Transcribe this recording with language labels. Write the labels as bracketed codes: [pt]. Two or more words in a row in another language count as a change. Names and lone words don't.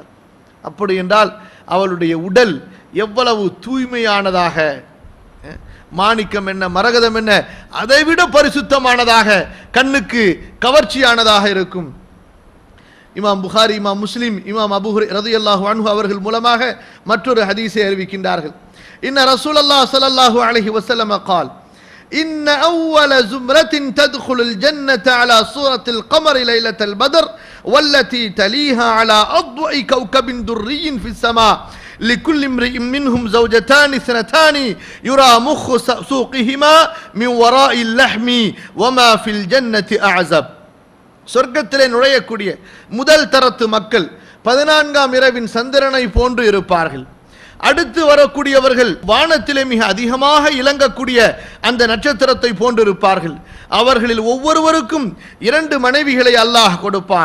[ta] அப்படி என்றால் அவளுடைய உடல் எவ்வளவு தூய்மையானதாக, மாணிக்கம் என்ன மரகதம் என்ன அதைவிட பரிசுத்தமானதாக, கண்ணுக்கு கவர்ச்சியானதாக இருக்கும். இமாம் புகாரி, இமாம் முஸ்லிம், இமாம் அபூ ஹுரைரா ரலியல்லாஹு அன்ஹு அவர்கள் மூலமாக மற்றொரு ஹதீஸை அறிவிக்கின்றார்கள். [ar] إن رسول الله صلى الله عليه وسلم قال إن أول زمرة تدخل الجنة على صورة القمر ليلة البدر والتي تليها على أضوء كوكب دري في السماء لكل امرئ منهم زوجتان اثنتان يرى مخ سوقهما من وراء اللحم وما في الجنة أعزب. [ta] சொர்க்கத்திலே நுழையக்கூடிய முதல் தரத்து மக்கள் 14ஆம் இரவின் சந்திரனை போன்று இருப்பார்கள். அடுத்து வரக்கூடியவர்கள் வானத்திலே மிக அதிகமாக இலங்கக்கூடிய அந்த நட்சத்திரத்தை போன்று இருப்பார்கள். அவர்களில் ஒவ்வொருவருக்கும் 2 மனைவிகளை அல்லாஹ் கொடுப்பான்.